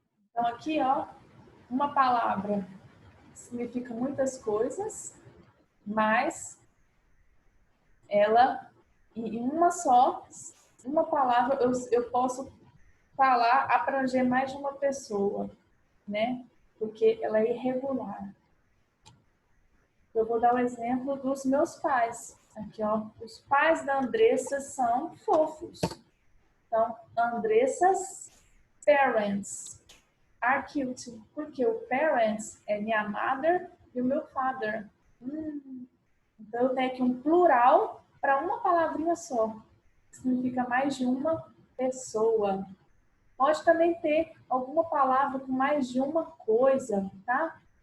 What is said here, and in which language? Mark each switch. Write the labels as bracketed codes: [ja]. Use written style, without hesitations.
[pt] Então, aqui, ó, uma palavra significa muitas coisas, mas ela, em uma palavra, eu posso falar, abranger mais de uma pessoa, né? Porque ela é irregular. Eu vou dar o exemplo dos meus pais. Aqui, ó, os pais da Andressa são fofos. [en] Então, Andressa's parents are cute. [pt] Porque o parents é minha mother e o meu father. Então, eu tenho aqui um plural para uma palavrinha só. Significa mais de uma pessoa. Pode também ter alguma palavra com mais de uma coisa, tá?